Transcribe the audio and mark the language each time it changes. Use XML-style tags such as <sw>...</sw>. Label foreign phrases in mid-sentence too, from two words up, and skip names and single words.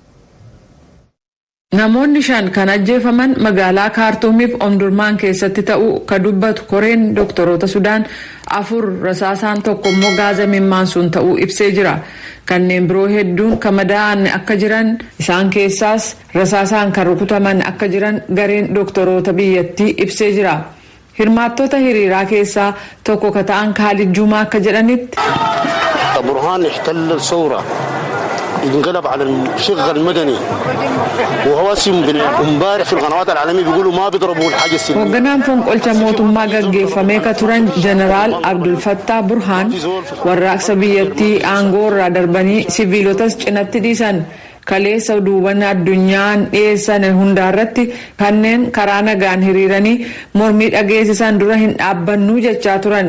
<om>Namoonni 5 kan ajjeefaman magaalaa Kaartuumiif Omdurmaan keessatti ta'uu ka dubbatu koreen doktoroota Sudaan 4 rasaasaan tokko immoo gaaza mimmaansuun ta'uu ibsee jira. Kanneen biroo hedduun kan madaa'an akka jiran isaan keessaas rasaasaan kan rukutaman akka jiran gareen doktoroota biyyattii ibsee jira. Hirmaattota hiriiraa keessaa tokko ka ta'an Khalid Jumaa akka jedhanitti</om> <ar>برهان احتل الثورة انقلب على الشق المدني وهو اسم امبارح في القنوات العالمية بيقولوا ما بيضربوا الحاجة السلمية.</ar> <om>Hoogganaan fonqolcha mootummaa gaggeeffamee ka turan Jeneraal Abdul Fattah Burhaan warraaqsa biyyattii aangoo irraa darbanii siviilotas cinatti dhiisan. Kaleessa duubana addunyaan dhiyeessan hundaarratti kanneen karaa nagaan hiriiranii mormii dhageessisan dura hin dhaabbannuu jechaa turan.</om>